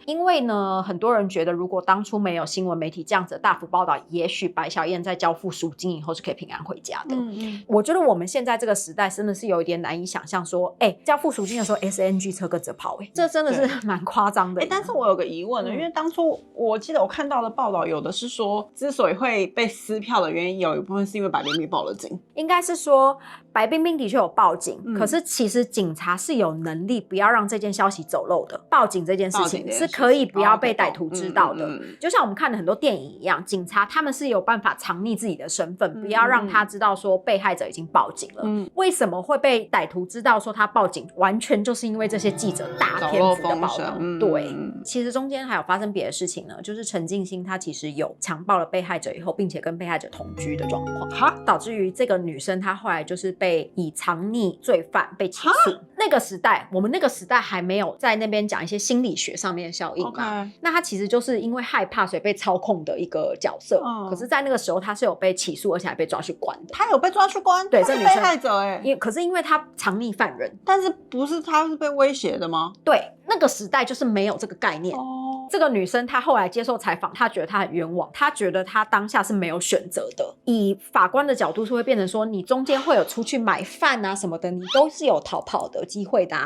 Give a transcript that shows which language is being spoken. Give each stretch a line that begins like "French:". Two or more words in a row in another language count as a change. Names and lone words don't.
Chinese: 因為呢，很多人覺得如果當初沒有新聞媒體這樣子的大幅報道，也許白小燕在交付贖金以後是可以平安回家的。我覺得我們現在這個時代真的是有一點難以想象說，交付贖金的時候 SNG 車跟着跑，這真的是蠻誇張的。但是我有個疑問呢，因為當初我記得我看到的報道，有的是說，之所以會被撕票的原因，有一部分是因為白冰冰報了警。應該是說白冰冰的確有報警，可是其實警察是有能力不要讓這件消息走漏的。報警這件事情是可以不要被歹徒知道的。就像我們看的很多電影一樣，警察他們是有辦法藏匿自己的身份，不要讓他知道說被害者已經報警了。為什麼會被歹徒知道說他報警？完全就是因為這些記者大篇幅的報道。對，其實中間還有發生別的事情呢，就是陳進興他其實有強暴了被害者以後，並且跟被害者同居的狀況，導致於這個女生她後來就是被以藏匿罪犯被起訴。那個時代，我們那個時代還沒有在那邊講一些心理學上面的效應嘛。那她其實就是因為害怕所以被操控的一個角色。可是在那個時候她是有被起訴，而且還被抓去關的。她有被抓去關？對，這女生被害者可是因為她藏匿犯人，但是不是她是被威脅的嗎？對。那個時代就是沒有這個概念。這個女生她後來接受採訪，她覺得她很冤枉，她覺得她當下是沒有選擇的。以法官的角度是會變成說，你中間會有出去買飯啊什麼的，你都是有逃跑的機會的啊。